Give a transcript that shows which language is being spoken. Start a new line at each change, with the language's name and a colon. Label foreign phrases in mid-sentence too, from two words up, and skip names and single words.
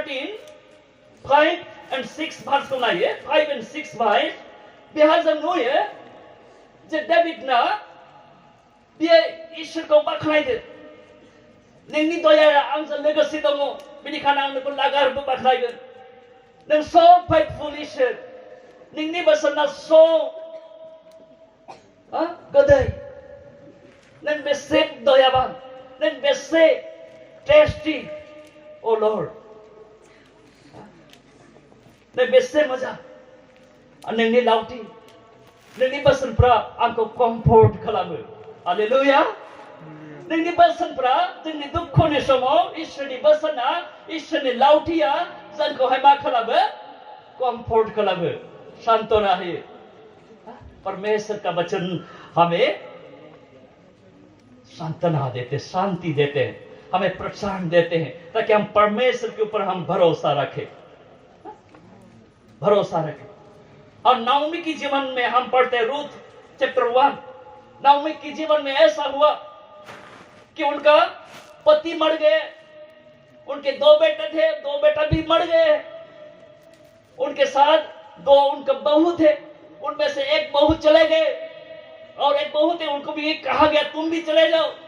Bodo: 13:5-6 भार्सखौ नायो 5 and 6 भार्स बेहा जों नुयो जे डेभिडना बियो इसोरखौ बाख्नायदो नोंनि दयाया आंजों लोगोसे दङ बेनिखायनो आं नोंखौ लागारबो बाख्नायगोन नों
English: so faithful
Bodo: इसोर नोंनि बोसोना so गोदै नों बेसे दयाबान नों बेसे
English: tasty O Lord
Bodo: नों बेसे मोजां नोंनि लावथि नोंनि बोसोनफ्रा आंखौ कम्फर्ट खालामो हालेलुया नोंनि बोसोनफ्रा जोंनि दुखुनि समाव इसोरनि बोसोना इसोरनि लावथिया जोंखौहाय मा खालामो कम्फर्ट खालामो सांत्वना होयो
Hindi: परमेश्वर का वचन हमें सांत्वना देते शांति देते हैं हमें प्रोत्साहन देते हैं ताकि हम परमेश्वर के ऊपर हम भरोसा रखें और नाओमी की जीवन में हम पढ़ते हैं रूथ चैप्टर 1 नाओमी की जीवन में ऐसा हुआ कि उनका पति मर गए उनके 2 बेटे थे 2 बेटा भी मर गए उनके साथ 2 उनके बहू थे उनमें से एक बहू चले गए और एक बहू थे उनको भी कहा गया तुम भी चले जाओ